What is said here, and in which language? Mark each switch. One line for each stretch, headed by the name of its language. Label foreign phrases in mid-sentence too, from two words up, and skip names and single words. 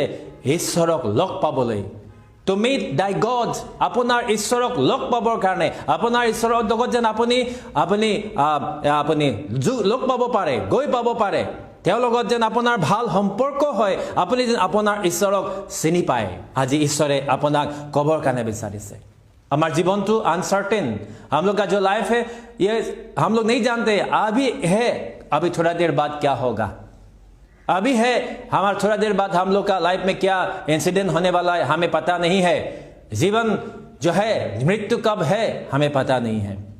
Assamese: ঈশ্বৰক লগ পাবলৈ।
English: To meet thy God,
Assamese: আপোনাৰ ঈশ্বৰক লগ পাবৰ কাৰণে, আপোনাৰ ঈশ্বৰৰ লগত যেন আপুনি লগ পাব পাৰে, গৈ পাব পাৰে, তেওঁৰ লগত যেন আপোনাৰ ভাল সম্পৰ্ক হয়, আপুনি যেন আপোনাৰ ঈশ্বৰক চিনি পায়। আজি ঈশ্বৰে আপোনাক ক'বৰ কাৰণে বিচাৰিছে।
Hindi: हमारा जीवन तो अनसर्टेन, हम लोग का जो लाइफ है ये हम लोग नहीं जानते। अभी है, अभी थोड़ा देर बाद क्या होगा, अभी है, हमारा थोड़ा देर बाद हम लोग का लाइफ में क्या इंसिडेंट होने वाला है हमें पता नहीं है। जीवन जो है, मृत्यु कब है हमें पता नहीं है।